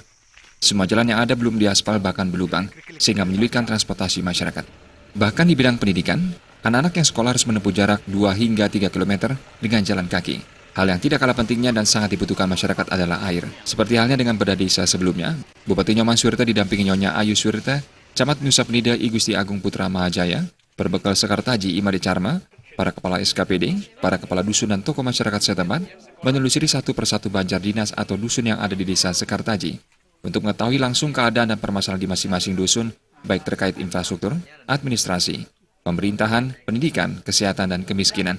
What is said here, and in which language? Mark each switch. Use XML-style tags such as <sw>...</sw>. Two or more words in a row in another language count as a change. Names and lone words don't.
<id>Semua jalan yang ada belum diaspal bahkan berlubang, sehingga menyulitkan transportasi masyarakat. Bahkan di bidang pendidikan, anak-anak yang sekolah harus menempuh jarak 2 hingga 3 km dengan jalan kaki. Hal yang tidak kalah pentingnya dan sangat dibutuhkan masyarakat adalah air. Seperti halnya dengan bedah desa sebelumnya, Bupati Inyoman Swirta didampingi Nyonya Ayu Swirta, Camat Nusa Penida I Gusti Agung Putra Mahajaya, perbekal Sekartaji Imade Charma, para kepala SKPD, para kepala dusun dan tokoh masyarakat setempat, menelusuri satu persatu banjar dinas atau dusun yang ada di Desa Sekartaji, untuk mengetahui langsung keadaan dan permasalahan di masing-masing dusun, baik terkait infrastruktur, administrasi, pemerintahan, pendidikan, kesehatan, dan kemiskinan.</id>